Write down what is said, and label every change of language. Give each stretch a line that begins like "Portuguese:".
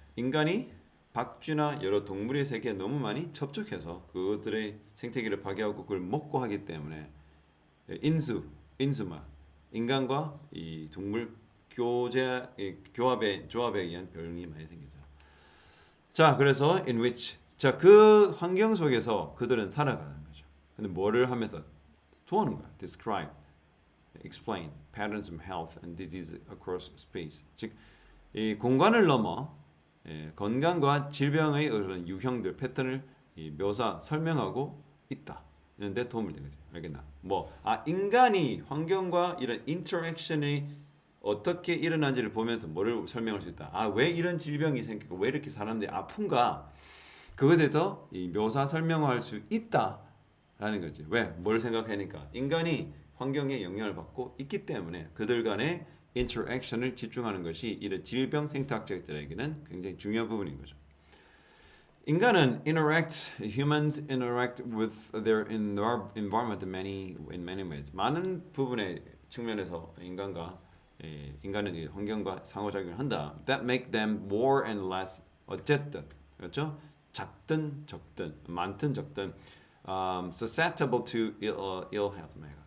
Korean: 인간이 박쥐나 여러 동물의 세계에 너무 많이 접촉해서 그들의 생태계를 파괴하고 그걸 먹고 하기 때문에 인수마 인간과 이 동물 조합에 의한 병이 많이 생기죠. 자, 그래서
English: in which
Korean: 그 환경 속에서 그들은 살아가는 거죠. 근데 뭐를 하면서 도우는 거야.
English: describe, explain patterns of health and disease across space.
Korean: 즉 이 공간을 넘어 건강과 질병의 그런 유형들 패턴을 설명하고 있다. 이런데 도움을 되는 거죠. 알겠나? 인간이 환경과 이런 인터랙션이 어떻게 일어나는지를 보면서 뭐를 설명할 수 있다. 왜 이런 질병이 생기고 왜 이렇게 사람들이 아픈가? 그것에 대해서 설명할 수 있다라는 거지. 왜? 뭘 생각하니까 인간이 환경에 영향을 받고 있기 때문에 그들 간의 인터랙션을 집중하는 것이 이런 질병 생태학자들에게는 굉장히 중요한 부분인 거죠.
English: humans interact with their environment in many ways.
Korean: 많은 부분의 측면에서 인간은 환경과 상호작용을 한다.
English: That make them more and less
Korean: 어쨌든 그렇죠? 작든 적든 많든 적든
English: susceptible to ill health.